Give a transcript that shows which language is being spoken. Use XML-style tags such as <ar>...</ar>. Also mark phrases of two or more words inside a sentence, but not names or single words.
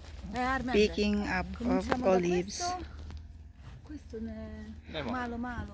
<en>picking up of</en> <it>Cominciamo da</it> <en>olives.</en> <it>questo ne Dai, va.</it> <hr>malo malo.</hr>